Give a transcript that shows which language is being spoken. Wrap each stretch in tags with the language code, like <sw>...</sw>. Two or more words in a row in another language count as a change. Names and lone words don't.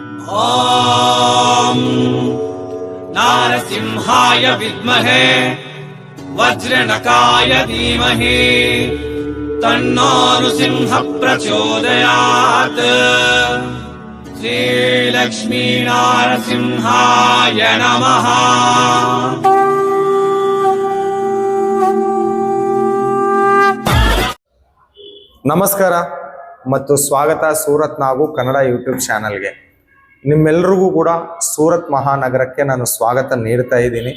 <sa>ॐ नारसिंहाय विद्महे वज्रनकाय धीमहि तन्नो नृसिंह प्रचोदयात्। श्रीलक्ष्मी नारसिंहाय नमः।</sa> <kn>ನಮಸ್ಕಾರ ಮತ್ತು ಸ್ವಾಗತ ಸೂರತ್ ನಾವು ಕನ್ನಡ ಯೂಟ್ಯೂಬ್ ಚಾನಲ್ಗೆ. ನಿಮ್ಮೆಲ್ಲರಿಗೂ ಕೂಡ ಸೂರತ್ ಮಹಾನಗರಕ್ಕೆ ನಾನು ಸ್ವಾಗತ ನೀಡ್ತಾ ಇದ್ದೀನಿ.</kn>